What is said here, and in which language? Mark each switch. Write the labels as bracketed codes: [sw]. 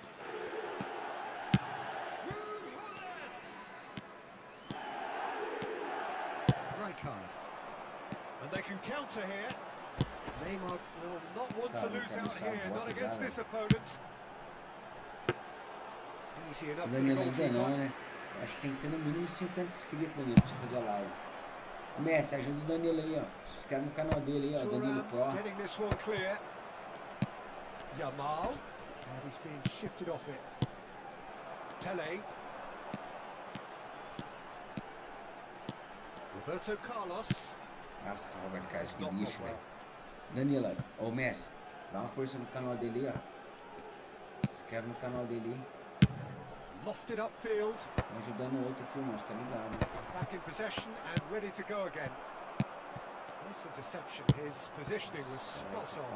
[en] Rijkaard. And they can counter here. Neymar will not want to lose out here, not against this opponent. Easy enough for the [pt] Danilo ainda não, [en] goalkeeper. [pt] né? Acho que tem que ter no mínimo 50 inscritos, Danilo, pra você fazer a live. Ô Messi, ajuda o Danilo aí, ó. Se inscreve no canal dele aí, ó. Danilo Pro. [en] Thuram getting this one clear. Yamal. And he's being shifted off it. Pele. Roberto Carlos. [pt] Nossa, Roberto Carlos, que lixo, velho. Danilo, ô Messi, dá uma força no canal dele aí, ó. Se inscreve no canal dele aí. [en] Lofted upfield. [pt] Um ajudando o outro aqui, irmão, tá ligado? [en] Back in possession and ready to go again. Nice interception. His positioning was spot on.